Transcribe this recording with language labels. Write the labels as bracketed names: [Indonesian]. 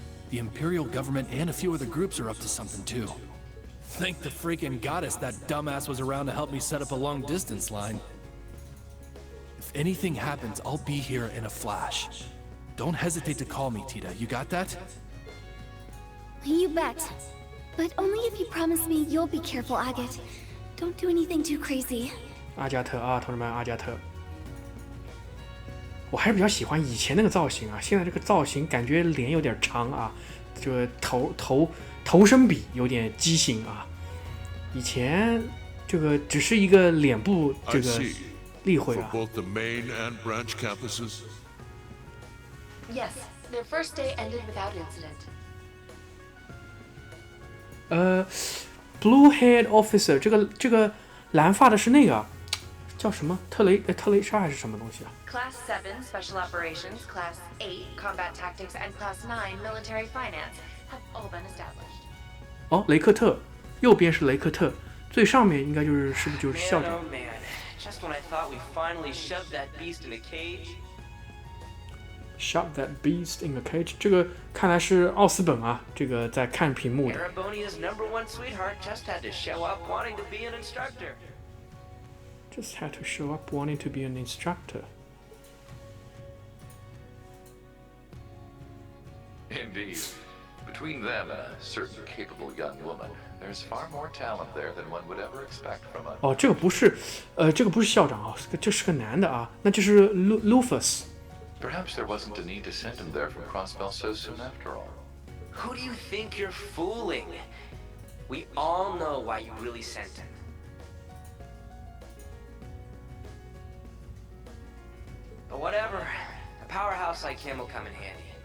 [English] The Imperial government and a few other groups are up to something too. Thank the freaking goddess that dumbass was around to help me set up a long-distance line. If anything happens, I'll be here in a flash. Don't hesitate to call me, Tita. You got that? You bet. But only if you promise me you'll be careful, Agate. Don't do anything too crazy. [Chinese] 阿加特啊，同志们，阿加特。我还是比较喜欢以前那个造型啊，现在这个造型感觉脸有点长啊，这个头身比有点畸形啊。以前这个只是一个脸部这个例会啊。 [English] For both the main and branch campuses? Yes, their first day ended without incident. [Chinese] Blue Head Officer 这个蓝发的是那个叫什么特雷莎还是什么东西啊？ [English] Class 7 Special Operations, Class 8 Combat Tactics, and Class 9 Military Finance have all been established. [Chinese] 哦，雷克特，右边是雷克特，最上面应该是不是就是校长 [English] Man, oh man. Just when I thought we finally shoved that beast in a cage. Shove that beast in a cage。 [Chinese] 这个看来是奥斯本啊，这个在看屏幕的。 [English] Arabonia's #1 sweetheart just had to show up wanting to be an instructor. Just had to show up wanting to be an instructor. Indeed. Between them and a certain capable young woman, there's far more talent there than one would ever expect from a... [Chinese] 哦，这个不是校长啊，这是个男的啊，那就是 Lufus。 [English] Perhaps there wasn't a need to send him there from Crossbell so soon after all. Who do you think you're fooling? We all know why you really sent him. But whatever, a powerhouse like him will come in handy.